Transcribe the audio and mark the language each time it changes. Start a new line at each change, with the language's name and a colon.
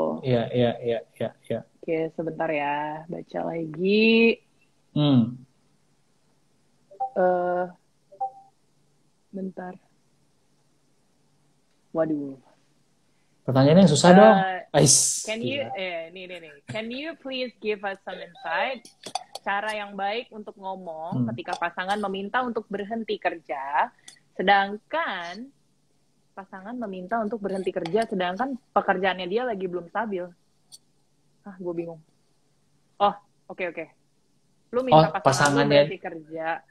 Indonesian: Iya, iya, iya, iya, iya. Oke, sebentar ya, baca lagi. Hmm. eh Bentar. Waduh. Pertanyaannya yang susah dong.
English: Can you,
Indonesian: Gila. nih.
English: Can you please give us some insight?
Indonesian: Cara yang baik untuk ngomong ketika pasangan meminta untuk berhenti kerja, sedangkan pasangan meminta untuk berhenti kerja, sedangkan pekerjaannya dia lagi belum stabil. Gue bingung. Oh, oke. Lu minta pasangan lu berhenti kerja.